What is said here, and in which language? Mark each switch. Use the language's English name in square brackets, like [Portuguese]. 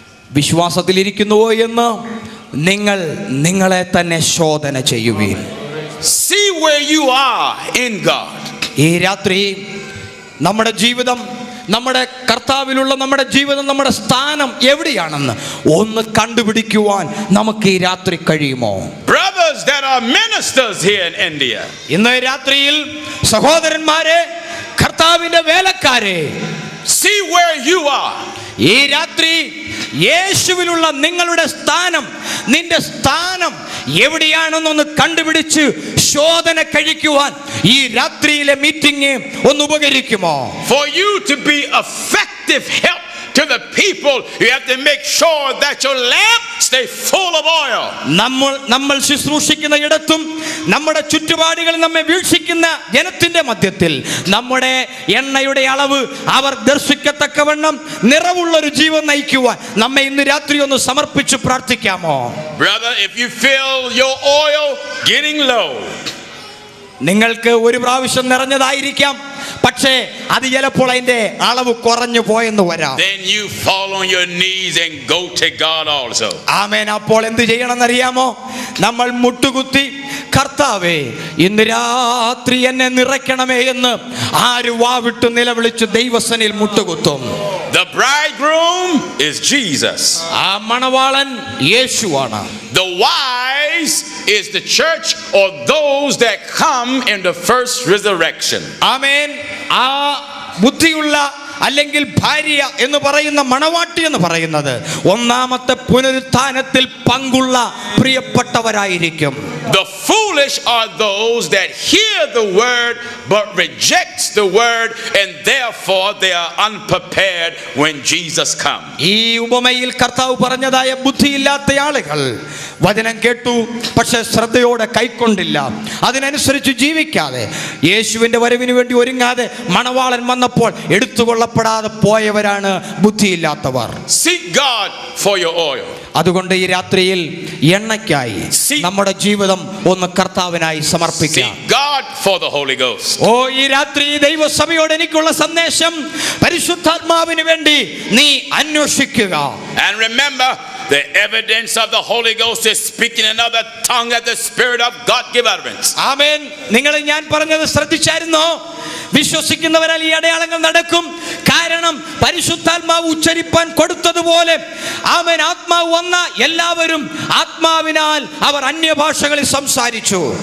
[Malayalam] വിശ്വാസത്തിലിരിക്കുന്നുവോ എന്ന് നിങ്ങൾ നിങ്ങളെ തന്നെ ശോധന ചെയ്യുവീൻ. [English] See where you are in God. [Malayalam] ഈ രാത്രി നമ്മുടെ ജീവിതം, നമ്മുടെ കർത്താവിലുള്ള നമ്മുടെ ജീവിതം, നമ്മുടെ സ്ഥാനം എവിടെയാണെന്ന് ഒന്ന് കണ്ടുപിടിക്കുവാൻ നമുക്ക് ഈ രാത്രി കഴിയുമോ? [English] Brothers that are ministers here in India, [Malayalam] ഇന്ന് രാത്രിയിൽ സഹോദരന്മാരെ, കർത്താവിന്റെ വേലക്കാരെ, [English] see where you are. [Malayalam] ഈ രാത്രി യേശുവിലുള്ള നിങ്ങളുടെ സ്ഥാനം, നിന്റെ സ്ഥാനം എവിടെയാണെന്നൊന്ന് കണ്ടുപിടിച്ച് ശോധന കഴിക്കുവാൻ ഈ രാത്രിയിലെ മീറ്റിംഗ് ഒന്ന് ഉപകരിക്കുമോ? [English] For you to be effective help to the people, you have to make sure that your lamp stay full of oil. [Malayalam] നമ്മൾ ശുശ്രൂഷിക്കുന്ന ഇടത്തും നമ്മുടെ ചുറ്റുപാടുകൾ നമ്മെ വീക്ഷിക്കുന്ന ജനത്തിന്റെ മധ്യത്തിൽ നമ്മുടെ എണ്ണയുടെ അളവ് അവർ ദർശിക്കത്തക്കവണ്ണം നിറവുള്ള ഒരു ജീവൻ നയിക്കുവാൻ നമ്മെ ഇന്ന് രാത്രി ഒന്ന് സമർപ്പിച്ച് പ്രാർത്ഥിക്കാമോ? [English] Brother, if you feel your oil getting low, [Malayalam] നിങ്ങൾക്ക് ഒരു പ്രാവശ്യം നിറഞ്ഞതായിരിക്കാം, പക്ഷേ അത് ചിലപ്പോൾ അതിന്റെ അളവ് കുറഞ്ഞു പോയെന്ന് വരാം. [English] then you fall on your knees and go to God also. [Malayalam] ആമേൻ. അപ്പോൾ എന്ത് ചെയ്യണമെന്നറിയാമോ? നമ്മൾ മുട്ടുകുത്തി, കർത്താവേ ഇന്ന് രാത്രി എന്നെ നിറയ്ക്കണമേ എന്ന് ആര് വാവിട്ട് നിലവിളിച്ച് ദൈവസനിൽ മുട്ടുകുത്തും? [English] The bridegroom is Jesus. [Malayalam] ആ മണവാളൻ യേശുവാണ്. [English] The wise is the church or those that come in the first resurrection. [Malayalam] ആമേൻ. ആ ബുദ്ധിയുള്ള അല്ലെങ്കിൽ ഭാര്യ എന്ന് പറയുന്ന മണവാട്ടി എന്ന് പറയുന്നത് ഒന്നാമത്തെ പുനരുത്ഥാനത്തിൽ പങ്കുള്ള പ്രിയപ്പെട്ടവരായിരിക്കും. [English] The foolish are those that hear the word but rejects the word, and therefore they are unprepared when Jesus comes. [Malayalam] ഈ ഉപമയിൽ കർത്താവ് പറഞ്ഞതായ ബുദ്ധിയില്ലാത്ത ആളുകൾ വചനം കേട്ടു, പക്ഷെ ശ്രദ്ധയോടെ കൈക്കൊണ്ടില്ല. അതിനനുസരിച്ച് ജീവിക്കാതെ യേശുവിൻ്റെ വരവിന് വേണ്ടി ഒരുങ്ങാതെ മണവാളൻ വന്നപ്പോൾ എടുത്തുകൊള്ളപ്പെടാതെ പോയവരാണ് ബുദ്ധിയില്ലാത്തവർ. [English] Seek God for your oil. [Malayalam] അതുകൊണ്ട് ഈ രാത്രിയിൽ എണ്ണയ്ക്കായി നമ്മുടെ ജീവിതം ഒന്ന് കർത്താവിനായി സമർപ്പിക്കാം. [English] Seek God for the Holy Ghost. [Malayalam] ഓ, ഈ രാത്രി ദൈവസഭയോട് എനിക്കുള്ള സന്ദേശം, പരിശുദ്ധാത്മാവിന് വേണ്ടി നീ അന്വേഷിക്കുക. [English] And remember, the evidence of the Holy Ghost is speaking another tongue as the Spirit of God give utterance. [Malayalam] ആമേൻ. നിങ്ങൾ ഞാൻ പറഞ്ഞത് ശ്രദ്ധിച്ചായിരുന്നോ? വിശ്വസിക്കുന്നവരാൽ ഈ അടയാളങ്ങൾ നടക്കും. കാരണം പരിശുദ്ധാത്മാവ് ഉച്ചരിപ്പാൻ കൊടുത്തതുപോലെ ആമേൻ, ആത്മാവ് വന്ന എല്ലാവരും ആത്മാവിനാൽ അവർ അന്യഭാഷകളിൽ സംസാരിച്ചു.